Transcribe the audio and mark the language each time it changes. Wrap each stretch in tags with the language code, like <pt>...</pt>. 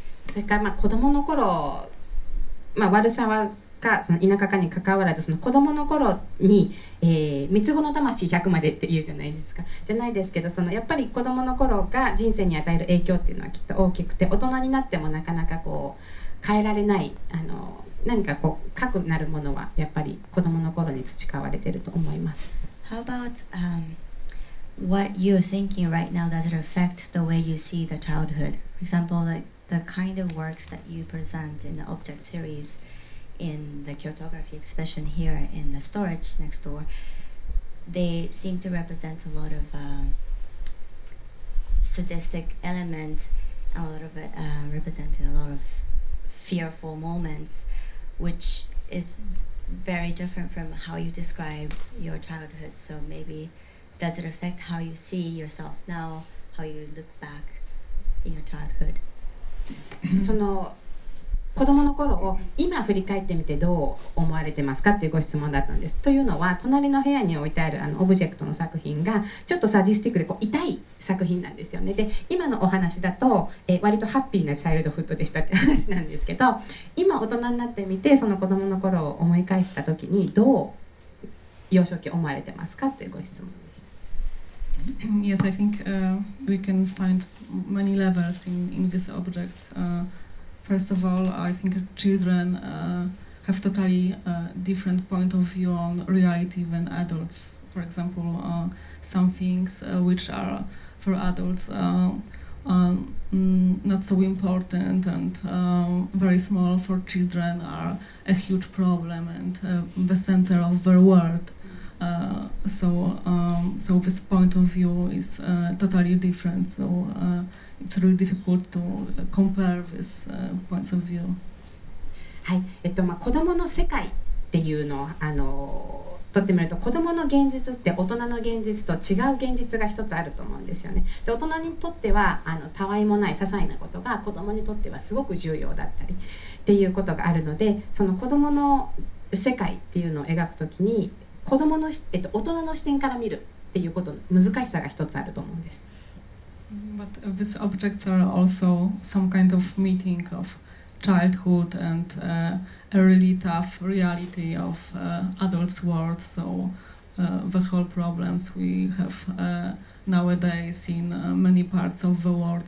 <ja>それから子供の頃、悪さはか田舎かに関わらず、その子供の頃に、三つ子の魂100までって言うじゃないですか。じゃないですけど、やっぱり子供の頃が人生に与える影響っていうのはきっと大きくて、大人になってもなかなか変えられない何か核なるものはやっぱり子供の頃に培われていると思います。</ja> <en>How about what you're thinking right now? Does it affect the way you see the childhood? For example, like the kind of works that you present in the object series in the KYOTOGRAPHIE exhibition here in the storage next door, they seem to represent a lot of sadistic element, a lot of it representing a lot of fearful moments, which is very different from how you describe your childhood. So maybe does it affect how you see yourself now, how you look back in your childhood?</en> <ja>その子供の頃を今振り返ってみてどう思われてますかっていうご質問だったんです。というのは、隣の部屋に置いてあるオブジェクトの作品がちょっとサディスティックで痛い作品なんですよね。で、今のお話だと、割とハッピーなチャイルドフッドでしたって話なんですけど、今大人になってみてその子供の頃を思い返した時にどう幼少期思われてますかというご質問でした。</ja> <en>Yes, I think we can find many levels in this object. First of all, I think children have totally different point of view on reality than adults. For example, some things which are for adults not so important and very small for children are a huge problem and the center of their world. So this point of view is totally different. So it's really difficult to compare these points of view.</en> <ja>はい、子どもの世界っていうのをとってみると、子どもの現実って大人の現実と違う現実が一つあると思うんですよね。で、大人にとってはたわいもない些細なことが子どもにとってはすごく重要だったりっていうことがあるので、その子どもの世界っていうのを描くときに大人の視点から見るっていうことの難しさが一つあると思うんです。</ja> <en>But these objects are also some kind of meeting of childhood and a really tough reality of adults' world. So the whole problems we have nowadays in many parts of the world.</en>